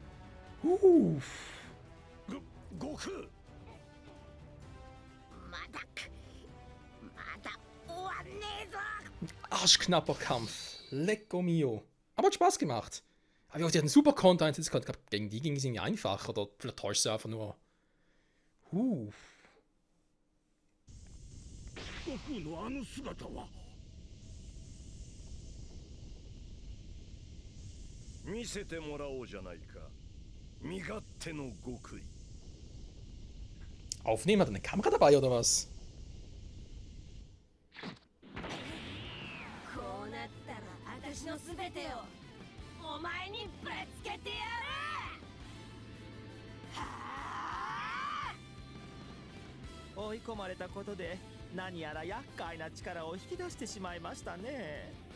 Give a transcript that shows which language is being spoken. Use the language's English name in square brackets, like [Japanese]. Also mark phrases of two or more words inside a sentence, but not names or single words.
[German] Arschknapper Kampf. Lecco mio. Aber hat Spaß gemacht. Aber ich hatte einen super Konter einsetzen können. Ich glaube, gegen die ging es irgendwie einfach. Oder vielleicht täuscht sie einfach nur. [Japanese] 見せてもらおうじゃないか。身勝手の極意。 [German] Aufnehmen, hat er eine Kamera dabei oder was? [Japanese] こうなったら私のすべてをお前にぶつけてやる。はあ。追い込まれたことで何やら厄介な力を引き出してしまいましたね。